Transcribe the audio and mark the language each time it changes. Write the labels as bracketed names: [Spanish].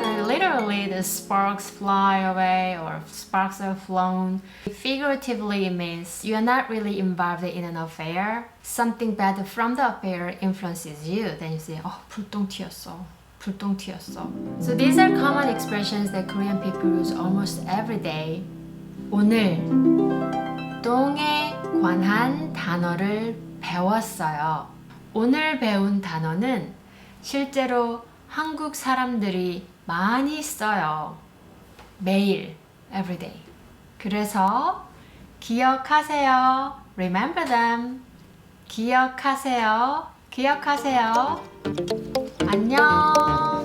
[English] And literally the sparks fly away or sparks are flown. Figuratively it means you are not really involved in an affair. Something bad from the affair influences you. Then you say, oh, [Korean] 불똥 튀었어. 불똥 튀었어. [English] So these are common expressions that Korean people use almost every day. [Korean] 오늘 똥에 관한 단어를 배웠어요. 오늘 배운 단어는 실제로 한국 사람들이 많이 써요. 매일, everyday. 그래서 기억하세요. [English] Remember them. [Korean] 기억하세요. 기억하세요. 안녕.